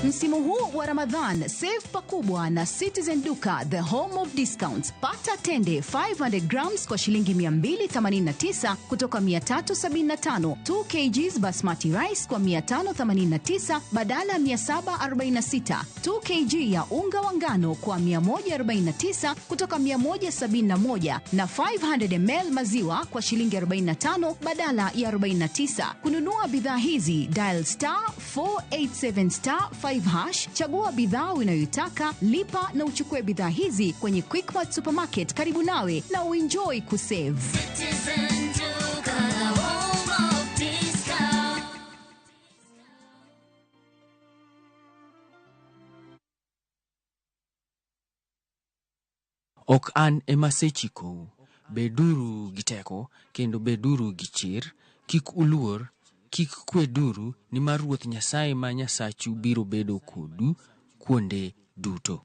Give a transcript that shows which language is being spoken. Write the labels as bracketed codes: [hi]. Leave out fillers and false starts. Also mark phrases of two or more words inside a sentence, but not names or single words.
[sw] Msimu huu wa Ramadhan, save pakubwa na Citizen Duka, [en] the home of discounts. [sw] Pata tende 500 grams kwa shilingi 289 kutoka 375, 2 kgs [en] basmati rice [sw] kwa 589 badala 746, 2 kg ya unga wa ngano kwa 149 kutoka 171 na 500 ml maziwa kwa shilingi 45 badala ya 49. Kununua bidhaa hizi, dial *487*5#, chagua bidhaa unayoitaka, lipa na uchukue bidhaa hizi kwenye Quickmart Supermarket karibu nawe na uenjoy kusave. [luo] Ok an ema sechikou. Beduru gi teko kendo beduru gi chir, kik uluor, kik kweduru, nimar Ruoth Nyasaye ma Nyasachu biro bedo kodu kuonde duto.